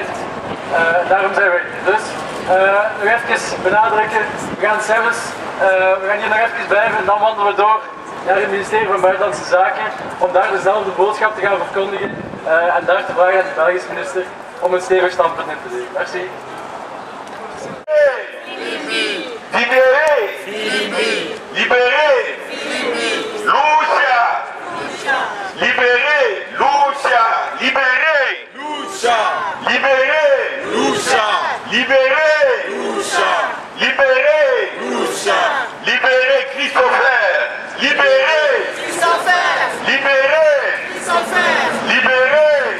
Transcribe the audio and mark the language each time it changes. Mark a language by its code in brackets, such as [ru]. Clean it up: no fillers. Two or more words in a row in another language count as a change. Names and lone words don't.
[nl] Daarom zijn we hier. Dus nog even benadrukken, we gaan hier nog even blijven en dan wandelen we door naar het ministerie van Buitenlandse Zaken om daar dezelfde boodschap te gaan verkondigen en daar te vragen aan de Belgische minister om een stevig standpunt in te nemen. [fr] Merci. Libérez, libérez, Lucia, libérez, Lucia, libérez, libérez, libérez, libérez, libérez Christopher, libérez, libérez, libérez,